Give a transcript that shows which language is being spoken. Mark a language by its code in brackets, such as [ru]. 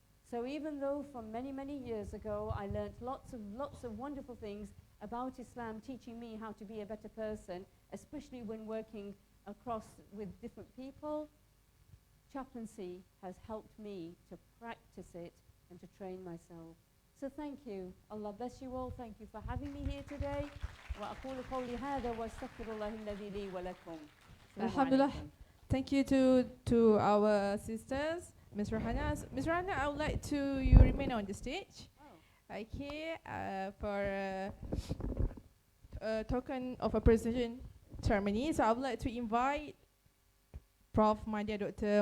[en] So even though from many, many years ago I learnt lots of wonderful things about Islam, teaching me how to be a better person, especially when working across with different people, chaplaincy has helped me to practice it and to train myself. So thank you. Allah bless you all. Thank you for having me here today. [ar] وأقول قولي هذا وأستغفر الله الذي لي ولكم. Alhamdulillah. [en] Thank you to our sisters, Ms. Rahana. Ms. Rahana, I would like you remain on the stage. Okay, for a token of appreciation ceremony. So I would like to invite Prof. Madya Dr.